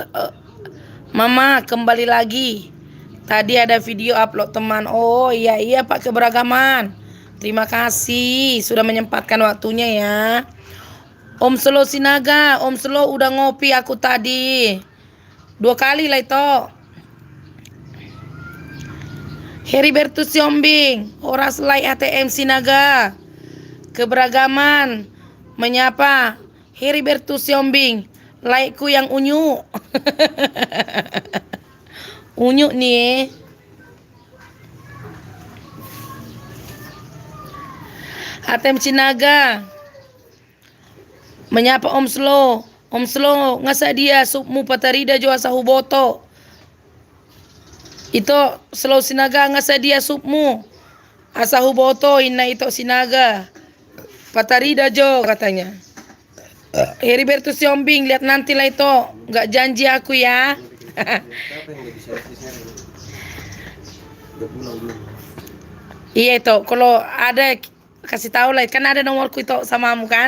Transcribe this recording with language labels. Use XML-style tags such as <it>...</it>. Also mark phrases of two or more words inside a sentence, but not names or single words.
<id>Mama kembali lagi. Tadi ada video upload teman. Oh iya Pak Keberagaman. Terima kasih sudah menyempatkan waktunya ya. Om Slow Sinaga, Om Slow udah ngopi aku tadi. 2 kali lah itu. Heribertus Yombing, Horas Lai ATM Sinaga. Keberagaman menyapa Heribertus Yombing, laikku yang unyu. Unyu nih. ATM Sinaga menyapa Om Slow.</id> <bbc>Om Slo ngasa dia supmu patarida jo asa huboto. Ito Slo sinaga ngasa dia supmu asa huboto ina ito sinaga. Patarida jo</bbc> <id>katanya. Heriberto Siombing, lihat nanti lah itu. Nggak janji aku ya. Siapa yang jadi servisnya ini? Udah pulang belum? Iya itu, kalau ada kasih tahu lah, kan ada nomorku itu samamu kan?</id>